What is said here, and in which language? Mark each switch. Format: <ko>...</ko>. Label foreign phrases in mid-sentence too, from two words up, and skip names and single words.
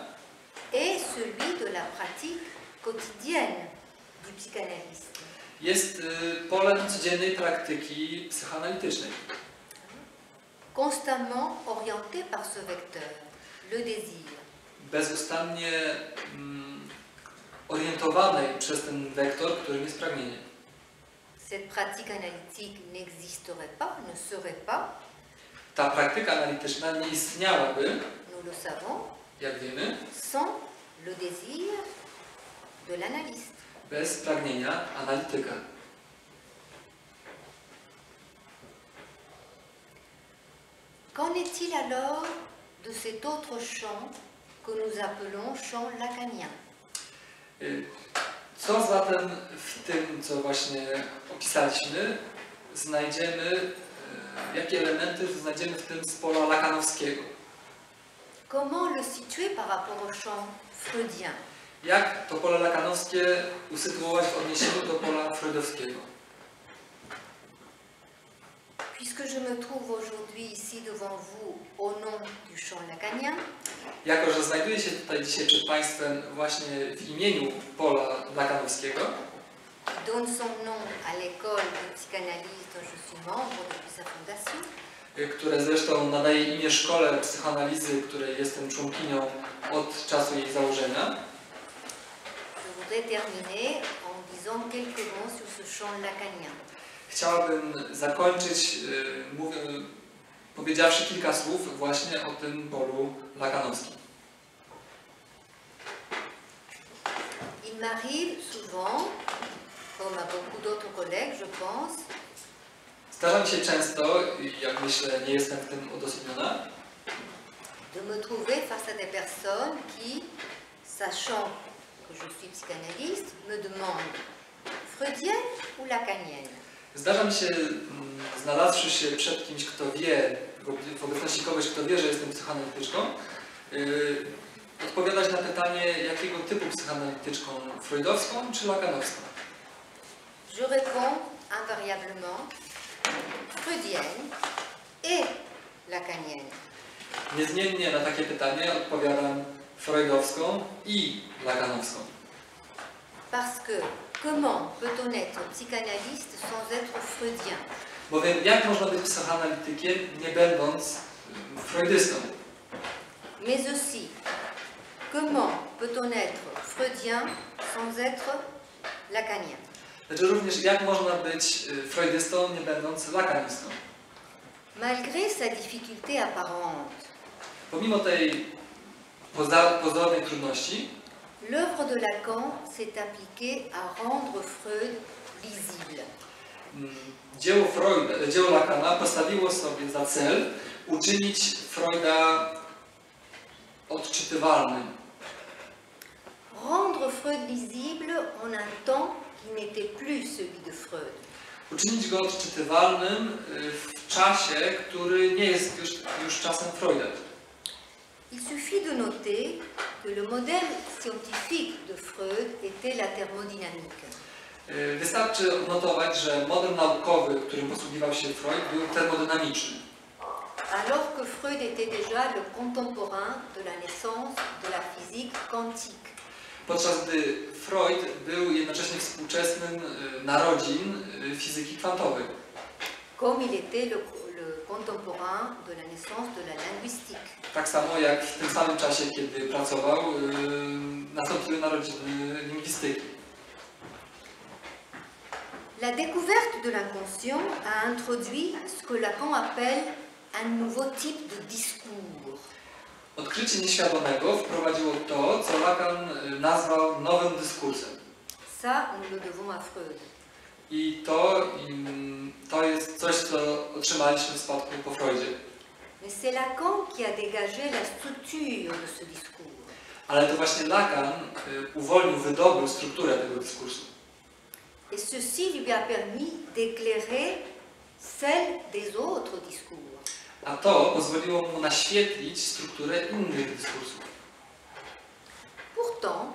<fr>est celui de la pratique quotidienne du psychanalyste.</fr> <pl>jest polem codziennej praktyki psychoanalitycznej,</pl> <fr>Constamment orienté par ce vecteur, le désir.</fr> <pl>bezustannie orientowanej przez ten wektor, którym jest pragnienie.</pl> <fr>Cette pratique analytique n'existerait pas, ne serait pas,</fr> <pl>Ta praktyka analityczna nie istniałaby,</pl> <fr>nous le savons,</fr> <pl>jak wiemy,</pl> <fr>sans le désir de l'analyste.</fr> <pl>bez pragnienia analityka.</pl> <fr>Qu'en est-il alors de cet autre champ que nous appelons champ lacanien?</fr> <pl>Co zatem w tym, co właśnie opisaliśmy, znajdziemy, jakie elementy znajdziemy w tym z pola lakanowskiego?</pl> <fr>Comment le situer par rapport au champ freudien?</fr> <pl>Jak to pole lakanowskie usytuować w odniesieniu do pola freudowskiego?</pl> <fr>Puisque je me trouve aujourd'hui ici devant vous au nom du champ lacanien,</fr> <pl>Jako że znajduję się tutaj dzisiaj przed Państwem właśnie w imieniu pola lakanowskiego,</pl> <fr>donne son nom à l'école de psychanalyse dont je suis membre depuis sa fondation,</fr> <pl>które zresztą nadaje imię Szkole Psychoanalizy, której jestem członkinią od czasu jej założenia,</pl> <fr>je voudrais terminer en disant quelques mots sur ce champ lacanien.</fr> <pl>chciałabym zakończyć, powiedziawszy kilka słów właśnie o tym polu lakanowskim.</pl> <fr>Il m'arrive souvent, comme à beaucoup d'autres collègues, je pense,</fr> <pl>Zdarza mi się często, jak myślę, nie jestem w tym odosobniona,</pl> <fr>de me trouver face à des personnes qui, sachant que je suis psychanalyste, me demandent freudienne ou lacanienne.</fr> <pl>zdarza mi się, znalazłszy się przed kimś, kto wie, w obecności kogoś, kto wie, że jestem psychoanalityczką, odpowiadać na pytanie, jakiego typu psychoanalityczką, freudowską czy lakanowską.</pl> <fr>Je réponds invariablement freudienne et lacanienne.</fr> <pl>Niezmiennie na takie pytanie odpowiadam freudowską i lacanowską.</pl> <fr>Parce que comment peut-on être psychanalyste sans être freudien?</fr> <pl>Bowiem jak można być psychoanalitykiem, nie będąc freudystą?</pl> <fr>Mais aussi, comment peut-on être freudien sans être lacanien?</fr> <pl>Znaczy również jak można być freudystą, nie będąc lacanistą?</pl> <fr>Malgré sa difficulté apparente,</fr> <pl>Pomimo tej pozornej trudności,</pl> <fr>l'œuvre de Lacan s'est appliquée à rendre Freud lisible.</fr> <pl>dzieło Lacana postawiło sobie za cel uczynić Freuda odczytywalnym.</pl> <fr>Rendre Freud lisible en un temps qui n'était plus celui de Freud.</fr> <pl>Uczynić go odczytywalnym w czasie, który nie jest już czasem Freuda.</pl> <fr>Il suffit de noter que le modèle scientifique de Freud était la thermodynamique.</fr> <pl>Wystarczy odnotować, że model naukowy, którym posługiwał się Freud, był termodynamiczny.</pl> <fr>Alors que Freud était déjà le contemporain de la naissance de la physique quantique.</fr> <pl>Podczas gdy Freud był jednocześnie współczesnym narodzin fizyki kwantowej.</pl> <fr>Comme il était le contemporain de la naissance de la linguistique.</fr> <pl>Tak samo jak w tym samym czasie, kiedy pracował, nastąpiły narodziny lingwistyki.</pl> <fr>La découverte de l'inconscient a introduit ce que Lacan appelle un nouveau type de discours.</fr> <pl>Odkrycie nieświadomego wprowadziło to, co Lacan nazwał nowym dyskursem.</pl> <fr>Ça, nous le devons à Freud.</fr> <pl>I to jest coś, co otrzymaliśmy w spadku po Freudzie.</pl> <fr>Mais c'est Lacan qui a dégagé la structure de ce discours.</fr> <pl>Ale to właśnie Lacan wydobył strukturę tego dyskursu.</pl> <fr>Et ceci lui a permis d'éclairer celle des autres discours.</fr> <pl>A to pozwoliło mu naświetlić strukturę innych dyskursów.</pl> <fr>Pourtant,</fr>